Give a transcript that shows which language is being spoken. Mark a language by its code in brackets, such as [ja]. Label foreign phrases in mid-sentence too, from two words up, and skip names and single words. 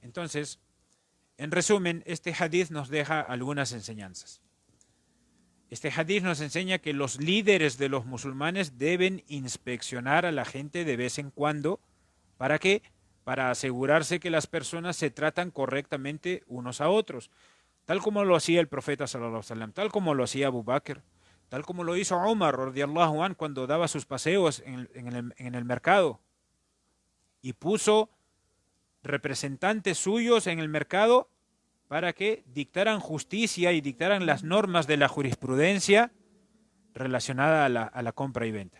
[es] Entonces, en resumen, este hadith nos deja algunas enseñanzas. Este hadith nos enseña que los líderes de los musulmanes deben inspeccionar a la gente de vez en cuando. ¿Para qué? Para asegurarse que las personas se tratan correctamente unos a otros. Tal como lo hacía el profeta [ar] صلى الله عليه وسلم, [es] tal como lo hacía Abu Bakr, tal como lo hizo Umar [ar] رضي الله عنه [es] cuando daba sus paseos en el mercado. Y puso representantes suyos en el mercado para que dictaran justicia y dictaran las normas de la jurisprudencia relacionada a la compra y venta.